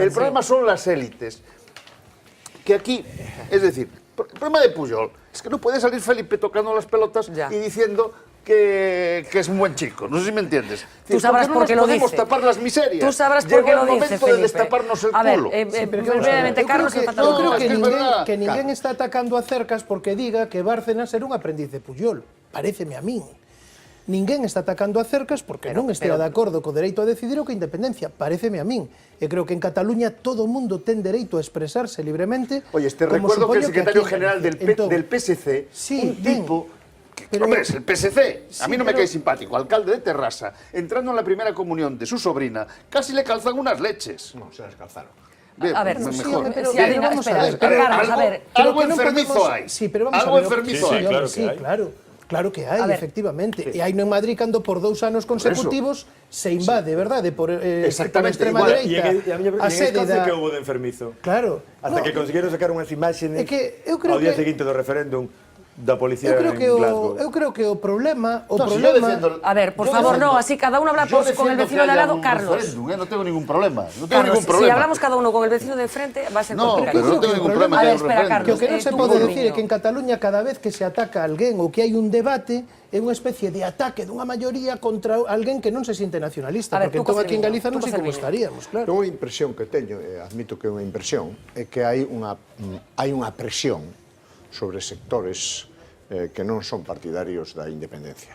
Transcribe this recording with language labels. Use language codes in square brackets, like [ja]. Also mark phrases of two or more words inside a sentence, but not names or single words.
[es] el problema son las élites. Que aquí, es decir, el problema de Pujol es que no puede salir Felipe tocando las pelotas y diciendo que es un buen chico. No sé si me entiendes. Tú sabrás por qué lo dice. No podemos tapar las miserias. Tú sabrás por qué lo dice, Llegó el momento Felipe. de destaparnos el culo. Brevemente, Carlos, [gl] eu creo que [es] verdad. [gl] ninguén está atacando a Cercas porque diga que Bárcenas era un aprendiz de Pujol. Paréceme a min. Ninguén está atacando a Cercas porque non estea de acordo co dereito a decidir ou que a independencia. Paréceme a min. E creo que en Cataluña todo o mundo ten dereito a expresarse libremente. [es] Oye, te [gl] como [es] recuerdo que el [gl] supoño [es] secretario [gl] aquí en [es] general [gl] Galicia. Entón, [es] del PSC, sí, un tipo... Pero- Hombre, es el PSC. Sí, a mí no me pero- cae simpático. Alcalde de Terrassa, entrando en la primera comunión de su sobrina, casi le calzan unas leches. No, se las calzaron. Bien, A ver, pues sí, mejor. pero- sí, pero Adina, vamos a espera, ver, espera, Carlos, a ver. Algo [gl] Pero que non [es] enfermizo [gl] podemos- [es] hay. Sí, pero vamos Algo a ver. enfermizo Sí, hay. claro que Sí, [gl] hai. claro que hai, [es] A ver. efectivamente. [gl] E hai no en Madrid cando por 2 anos consecutivos se invade, verdade? Por [es] Exactamente, [gl] extrema [es] igual. [gl] dereita. A sede da... da... que houve de enfermizo. Claro. [es] Hasta No, [gl] que consiguieron sacar unhas imágenes É que eu creo ao día que- seguinte do referéndum da policía eu en creo Glasgow. que o problema... [es] No, si yo defiendo- A ver, por yo favor, defiendo- no, así cada uno habla yo con el defiendo vecino que de al haya lado, un Carlos. referéndum, no tengo ningún problema. No tengo Carlos, ningún problema. si hablamos cada uno con el vecino de enfrente, va a ser No, complicado. pero no tengo ningún problema A que ver, haya un espera, referéndum. [gl] Que o que non [es] Carlos, [gl] se [es] tú, [gl] pode [es] Mourinho. [gl] decir é que en Cataluña cada vez que se ataca a alguén ou que hai un debate é unha especie de ataque dunha maioría contra alguén que non se siente nacionalista, [es] A ver, [gl] porque [es] tú, [gl] entón aquí en [es] Fermín, [gl] Galiza non [es] tú, [gl] sei como [es] Fermín. [gl] estaríamos, claro. Unha impresión que teño, admito que é unha impresión, é que hai unha presión sobre sectores que non son partidarios da independencia.